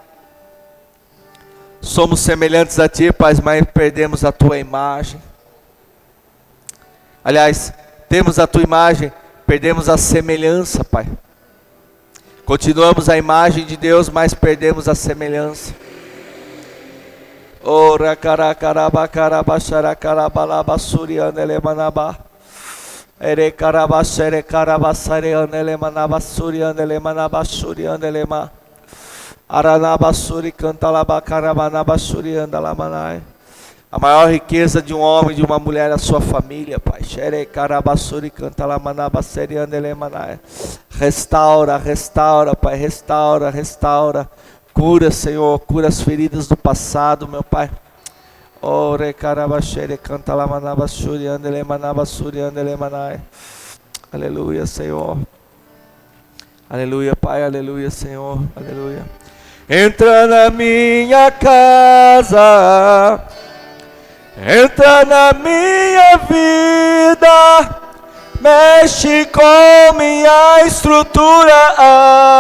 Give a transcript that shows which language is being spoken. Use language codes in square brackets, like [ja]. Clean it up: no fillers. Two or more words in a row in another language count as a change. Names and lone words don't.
[pt] Somos semelhantes a Ti, Pai, mas perdemos a Tua imagem. Aliás, temos a Tua imagem, perdemos a semelhança, Pai. Continuamos a imagem de Deus, mas perdemos a semelhança. Ora caracaraba caraba xaracaraba suriandele manaba. Ere caraba xere caraba sareandele manaba suriandele manaba suriandele ma. Aranaba suri cantalaba carabanaba suriandala manai. A maior riqueza de um homem e de uma mulher é a sua família, Pai. Xere caraba suri cantala manaba seriandele manai. Restaura, restaura, Pai, restaura, restaura. Cura, Senhor, cura as feridas do passado, meu Pai. Ore carabaxere canta la manaba suriandele manaba suriandele manai. Aleluia, Senhor. Aleluia, Pai, aleluia, Senhor. Aleluia. Entra na minha casa. Entra na minha vida. Mexe com minha estrutura.